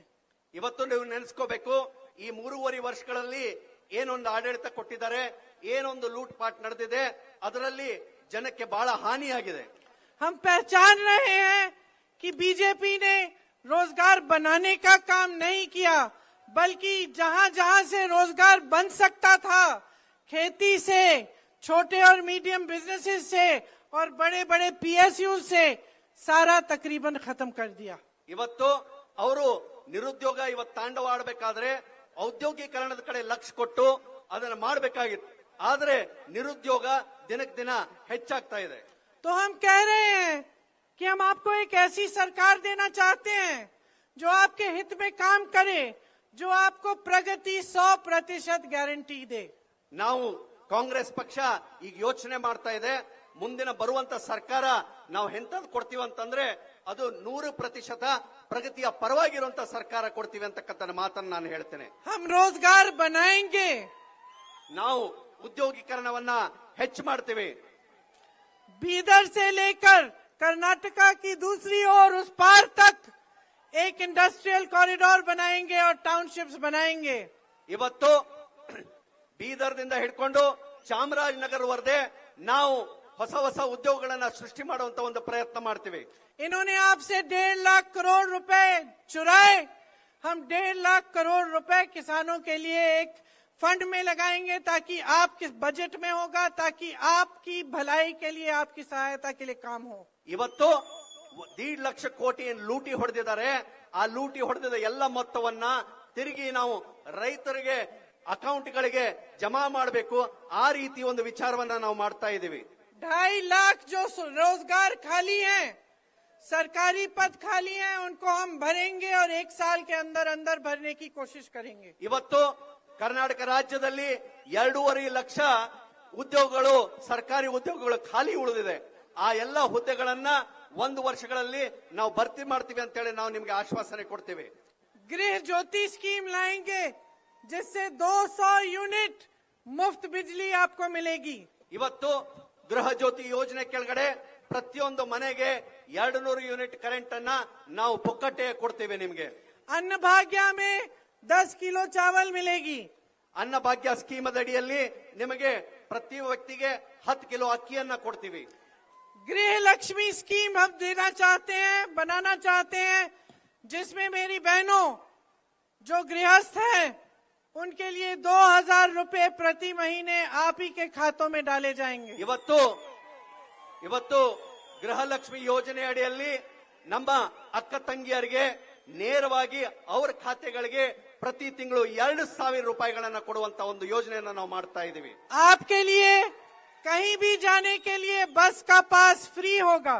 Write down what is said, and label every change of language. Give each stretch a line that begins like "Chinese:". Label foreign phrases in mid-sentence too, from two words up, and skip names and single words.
Kannada: ಇವತ್ತು ನೀವು ನೆನೆಸ್ಕೋಬೇಕು, ಈ 3.5 ವರ್ಷಗಳಲ್ಲಿ ಏನೊಂದು ಆಡಳಿತ ಕೊಟ್ಟಿದ್ದಾರೆ, ಏನೊಂದು
Hindi: लूट पाट
Kannada: ನಡೆದಿದೆ, ಅದರಲ್ಲಿ ಜನಕ್ಕೆ ಬಹಳ ಹಾನಿಯಾಗಿದೆ.
Hindi: हम पहचान रहे हैं कि बीजेपी ने रोजगार बनाने का काम नहीं किया, बल्कि जहां जहां से रोजगार बन सकता था, खेती से, छोटे और
English: medium businesses
Hindi: से और बड़े बड़े PSU से सारा तकरीबन खत्म कर दिया।
Kannada: ಇವತ್ತು ಅವರು ನಿರುದ್ಯೋಗ ಇವತ್ತು ತಾಂಡವಾಡಬೇಕಾದ್ರೆ ಔದ್ಯೋಗೀಕರಣದ ಕಡೆ ಲಕ್ಷ್ಯ ಕೊಟ್ಟು ಅದನ್ನ ಮಾಡಬೇಕಾಗಿತ್ತು. ಆದ್ರೆ ನಿರುದ್ಯೋಗ ದಿನಕ್ಕೆ ದಿನ ಹೆಚ್ಚಾಗ್ತಾ ಇದೆ.
Hindi: तो हम कह रहे हैं कि हम आपको एक ऐसी सरकार देना चाहते हैं जो आपके हित में काम करे, जो आपको प्रगति 100% गारंटी दे।
Kannada: ನಾವು ಕಾಂಗ್ರೆಸ್ ಪಕ್ಷ ಈಗ ಯೋಚನೆ ಮಾಡ್ತಾ ಇದೆ, ಮುಂದಿನ ಬರುವಂತ ಸರ್ಕಾರ ನಾವು ಎಂತದ್ದು ಕೊಡ್ತೀವಿ ಅಂತಂದ್ರೆ ಅದು 100% ಪ್ರಗತಿಯ ಪರವಾಗಿರುವಂತ ಸರ್ಕಾರ ಕೊಡ್ತೀವಿ ಅಂತಕ್ಕಂಥ ಮಾತನ್ನು ನಾನು ಹೇಳ್ತೇನೆ.
Hindi: हम रोजगार बनाएंगे,
Kannada: ನಾವು ಉದ್ಯೋಗೀಕರಣವನ್ನ ಹೆಚ್ಚು ಮಾಡ್ತೀವಿ.
Hindi: बीदर से लेकर कर्नाटका की दूसरी ओर उस पार तक एक
English: industrial corridor
Hindi: बनाएंगे और टाउनशिप्स बनाएंगे।
Kannada: ಇವತ್ತು ಬೀದರ್ದಿಂದ ಹಿಡ್ಕೊಂಡು ಚಾಮರಾಜನಗರವರೆಗೆ ನಾವು ಹೊಸ ಹೊಸ ಉದ್ಯೋಗಗಳನ್ನ ಸೃಷ್ಟಿ ಮಾಡುವಂತ ಒಂದು ಪ್ರಯತ್ನ ಮಾಡ್ತೀವಿ.
Hindi: इन्होंने आपसे 1.5 लाख करोड़ रुपए चुराए, हम 1.5 लाख करोड़ रुपए किसानों के लिए एक फंड में लगाएंगे ताकि आपके बजट में होगा, ताकि आपकी भलाई के लिए, आपकी सहायता के लिए काम हो।
Kannada: ಇವತ್ತು 1.5 ಲಕ್ಷ ಕೋಟಿ ಲೂಟಿ ಹೊಡೆದಿದ್ದಾರೆ. ಆ ಲೂಟಿ ಹೊಡೆದ ಎಲ್ಲ ಮೊತ್ತವನ್ನ ತಿರುಗಿ ನಾವು ರೈತರಿಗೆ ಅಕೌಂಟ್ಗಳಿಗೆ ಜಮಾ ಮಾಡಬೇಕು. ಆ ರೀತಿ ಒಂದು ವಿಚಾರವನ್ನ ನಾವು ಮಾಡ್ತಾ ಇದ್ದೀವಿ.
Hindi: 2.5 लाख जो रोजगार खाली हैं, सरकारी पद खाली हैं, उनको हम भरेंगे और 1 साल के अंदर अंदर भरने की कोशिश करेंगे।
Kannada: ಇವತ್ತು ಕರ್ನಾಟಕ ರಾಜ್ಯದಲ್ಲಿ 2.5 ಲಕ್ಷ ಉದ್ಯೋಗಗಳು, ಸರ್ಕಾರಿ ಉದ್ಯೋಗಗಳು ಖಾಲಿ ಉಳಿದಿದೆ. ಆ ಎಲ್ಲ ಹುದ್ದೆಗಳನ್ನ 1 ವರ್ಷಗಳಲ್ಲಿ ನಾವು ಭರ್ತಿ ಮಾಡ್ತೀವಿ ಅಂತೇಳಿ ನಾವು ನಿಮ್ಗೆ ಆಶ್ವಾಸನೆ ಕೊಡ್ತೀವಿ.
Hindi: गृह ज्योति स्कीम लाएंगे जिससे 200 यूनिट मुफ्त बिजली आपको मिलेगी।
Kannada: ಇವತ್ತು ಗೃಹ ಜ್ಯೋತಿ ಯೋಜನೆ ಕೆಳಗಡೆ ಪ್ರತಿಯೊಂದು ಮನೆಗೆ 200 ಯೂನಿಟ್ ಕರೆಂಟ್ ಅನ್ನ ನಾವು ಪುಕ್ಕಟ್ಟೆ ಕೊಡ್ತೇವೆ ನಿಮ್ಗೆ.
Hindi: अन्न भाग्य में 10 किलो चावल मिलेगी।
Kannada: ಅನ್ನ ಭಾಗ್ಯ ಸ್ಕೀಮ್ ಅಡಿಯಲ್ಲಿ ನಿಮಗೆ ಪ್ರತಿ ವ್ಯಕ್ತಿಗೆ 10 ಕಿಲೋ ಅಕ್ಕಿಯನ್ನ ಕೊಡ್ತೀವಿ.
Hindi: गृह लक्ष्मी स्कीम हम देना चाहते हैं, बनाना चाहते हैं, जिसमें मेरी बहनों जो गृहस्थ हैं उनके लिए 2000 रुपए प्रति महीने आप ही के खातों में डाले जाएंगे।
Kannada: ಇವತ್ತು ಗೃಹಲಕ್ಷ್ಮಿ ಯೋಜನೆ ಅಡಿಯಲ್ಲಿ ನಮ್ಮ ಅಕ್ಕ ತಂಗಿಯರಿಗೆ ನೇರವಾಗಿ ಅವರ ಖಾತೆಗಳಿಗೆ ಪ್ರತಿ ತಿಂಗಳು 2,000 ರೂಪಾಯಿಗಳನ್ನ ಕೊಡುವಂತ ಒಂದು ಯೋಜನೆಯನ್ನ ನಾವು ಮಾಡ್ತಾ ಇದ್ದೀವಿ.
Hindi: आपके लिए कहीं भी जाने के लिए बस का पास फ्री होगा।